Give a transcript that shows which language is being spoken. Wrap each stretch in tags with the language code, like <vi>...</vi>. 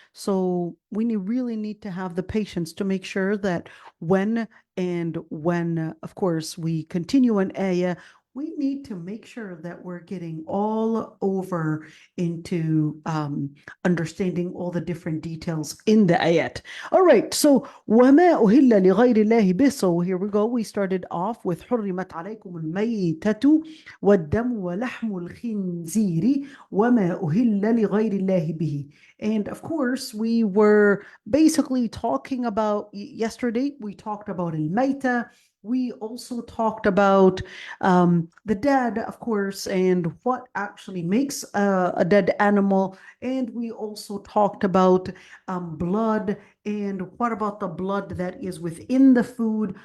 <en>So, really need to have the patience to make sure that when, of course, we continue an ayah, we need to make sure that we're getting all over into understanding all the different details in the ayat. All right, so</en> <ar>وَمَا أُهِلَّ لِغَيْرِ اللَّهِ بِهِ.</ar> <en>So here we go. We started off with</en> <ar>حُرِّمَتْ عَلَيْكُمُ الْمَيْتَةُ وَالدَّمُ وَلَحْمُ الْخِنْزِيرِ وَمَا أُهِلَّ لِغَيْرِ اللَّهِ بِهِ.</ar> <en>And of course, we were basically talking about yesterday, we talked about al-Maita. We also talked about the dead, of course, and what actually makes a dead animal. And we also talked about blood, and what about the blood that is within the food?</en>